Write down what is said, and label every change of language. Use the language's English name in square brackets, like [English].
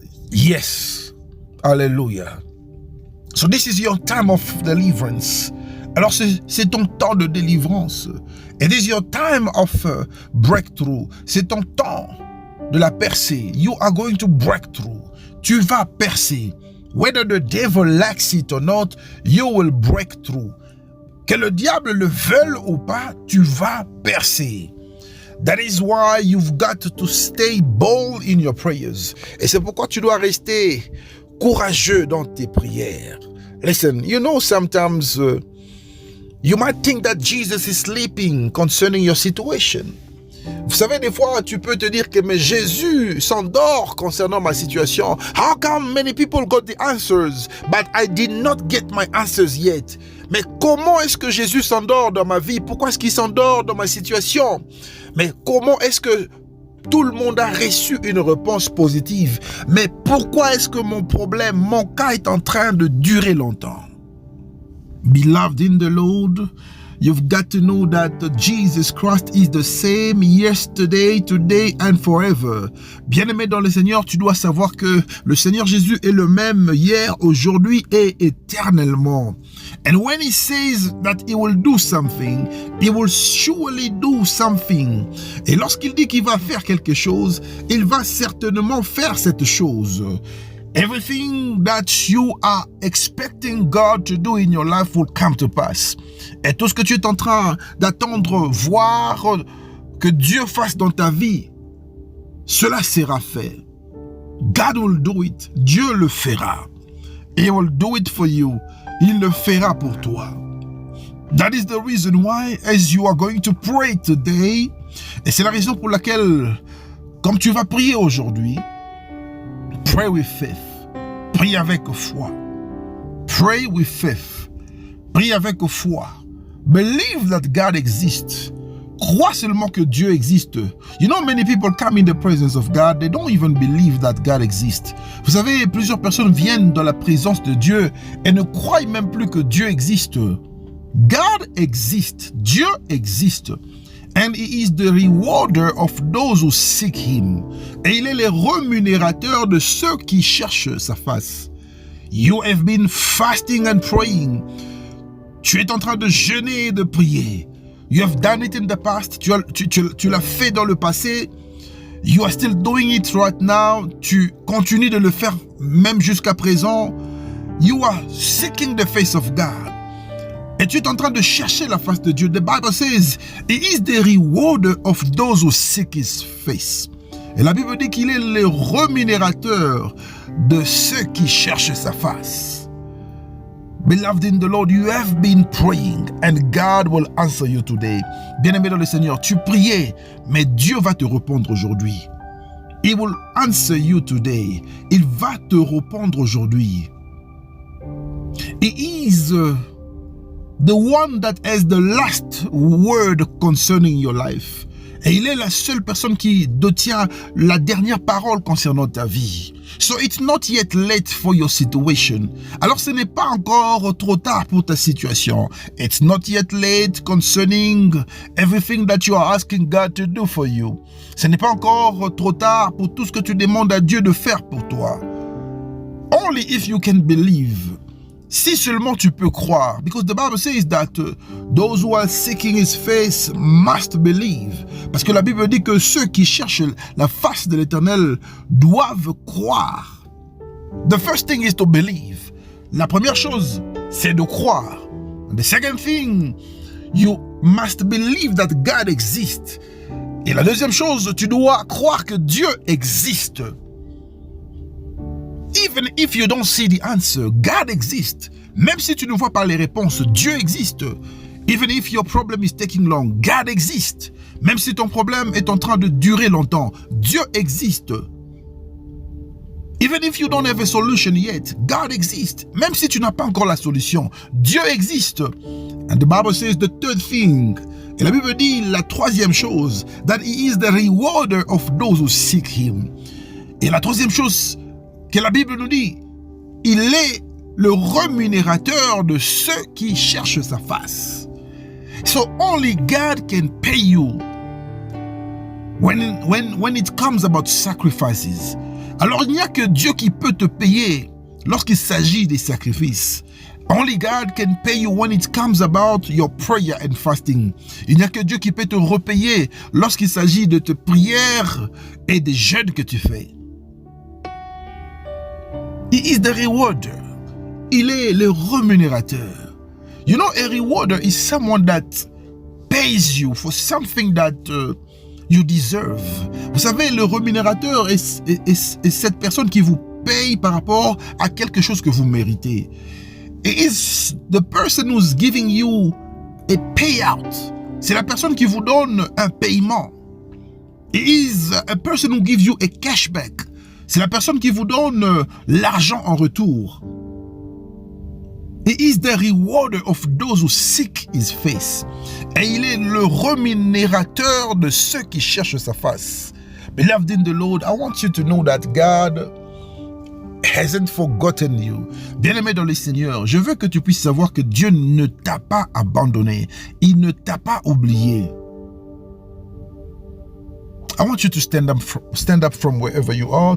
[English] Yes. Hallelujah. So this is your time of deliverance. [French] Alors c'est ton temps de délivrance. [English] It is your time of breakthrough. [French] C'est ton temps de la percée. [English] You are going to break through. [French] Tu vas percer. [English] Whether the devil likes it or not, you will break through. [French] Que le diable le veuille ou pas, tu vas percer. [English] That is why you've got to stay bold in your prayers. [French] Et c'est pourquoi tu dois rester courageux dans tes prières. [English] Listen, you know sometimes you might think that Jesus is sleeping concerning your situation. [French] Vous savez, des fois, tu peux te dire que mais Jésus s'endort concernant ma situation. [English] How come many people got the answers, but I did not get my answers yet? [French] Mais comment est-ce que Jésus s'endort dans ma vie? Pourquoi est-ce qu'il s'endort dans ma situation? Mais comment est-ce que tout le monde a reçu une réponse positive? Mais pourquoi est-ce que mon problème, mon cas est en train de durer longtemps? [English] Beloved in the Lord, you've got to know that Jesus Christ is the same yesterday, today and forever. [French] Bien-aimé dans le Seigneur, tu dois savoir que le Seigneur Jésus est le même hier, aujourd'hui et éternellement. [English] And when he says that he will do something, he will surely do something. [French] Et lorsqu'il dit qu'il va faire quelque chose, il va certainement faire cette chose. [English] Everything that you are expecting God to do in your life will come to pass. [French] Et tout ce que tu es en train d'attendre, voir que Dieu fasse dans ta vie, cela sera fait. [English] God will do it. [French] Dieu le fera. [English] He will do it for you. [French] Il le fera pour toi. [English] That is the reason why, as you are going to pray today, [French] et c'est la raison pour laquelle, comme tu vas prier aujourd'hui, [English] pray with faith. [French] Prie avec foi. [English] Pray with faith. [French] Prie avec foi. [English] Believe that God exists. [French] Crois seulement que Dieu existe. [English] You know, many people come in the presence of God, they don't even believe that God exists. [French] Vous savez, plusieurs personnes viennent dans la présence de Dieu et ne croient même plus que Dieu existe. [English] God exists. [French] Dieu existe. [English] And he is the rewarder of those who seek him. [French] Et il est le rémunérateur de ceux qui cherchent sa face. [English] You have been fasting and praying. [French] Tu es en train de jeûner et de prier. [English] You have done it in the past. [French] Tu l'as fait dans le passé. [English] You are still doing it right now. [French] Tu continues de le faire même jusqu'à présent. [English] you are seeking the face of God. [French] Et tu es en train de chercher la face de Dieu. [English] The Bible says, He is the rewarder of those who seek His face. [French] Et la Bible dit qu'il est le rémunérateur de ceux qui cherchent sa face. [English] Beloved in the Lord, you have been praying and God will answer you today. [French] Bien-aimé dans le Seigneur, tu priais, mais Dieu va te répondre aujourd'hui. [English] He will answer you today. [French] Il va te répondre aujourd'hui. [English] He is the one that has the last word concerning your life. [French] Et il est la seule personne qui détient la dernière parole concernant ta vie. [English] So it's not yet late for your situation. [French] Alors ce n'est pas encore trop tard pour ta situation. [English] It's not yet late concerning everything that you are asking God to do for you. [French] Ce n'est pas encore trop tard pour tout ce que tu demandes à Dieu de faire pour toi. [English] Only if you can believe. [French] Si seulement tu peux croire, [English] because the Bible says that those who are seeking His face must believe. [French] Parce que la Bible dit que ceux qui cherchent la face de l'Éternel doivent croire. [English] The first thing is to believe. [French] La première chose, c'est de croire. [English] The second thing, you must believe that God exists. [French] Et la deuxième chose, tu dois croire que Dieu existe. [English] Even if you don't see the answer, God exists. [French] Même si tu ne vois pas les réponses, Dieu existe. [English] Even if your problem is taking long, God exists. [French] Même si ton problème est en train de durer longtemps, Dieu existe. [English] Even if you don't have a solution yet, God exists. [French] Même si tu n'as pas encore la solution, Dieu existe. [English] And the Bible says the third thing, [French] et la Bible dit la troisième chose, [English] that He is the rewarder of those who seek Him. [French] Et la troisième chose que la Bible nous dit, il est le rémunérateur de ceux qui cherchent sa face. [English] So only God can pay you when it comes about sacrifices. [French] Alors il n'y a que Dieu qui peut te payer lorsqu'il s'agit des sacrifices. [English] Only God can pay you when it comes about your prayer and fasting. [French] Il n'y a que Dieu qui peut te repayer lorsqu'il s'agit de tes prières et des jeûnes que tu fais. [English] He is the rewarder. [French] Il est le rémunérateur. [English] You know, a rewarder is someone that pays you for something that you deserve. [French] Vous savez, le rémunérateur est cette personne qui vous paye par rapport à quelque chose que vous méritez. [English] It is the person who's giving you a payout. [French] C'est la personne qui vous donne un paiement. [English] It is a person who gives you a cashback. [French] C'est la personne qui vous donne l'argent en retour. [English] He is the rewarder of those who seek His face. [French] Et il est le rémunérateur de ceux qui cherchent sa face. [English] Beloved in the Lord, I want you to know that God hasn't forgotten you. [French] Bien-aimé dans le Seigneur, je veux que tu puisses savoir que Dieu ne t'a pas abandonné. Il ne t'a pas oublié. [English] I want you to stand up from wherever you are.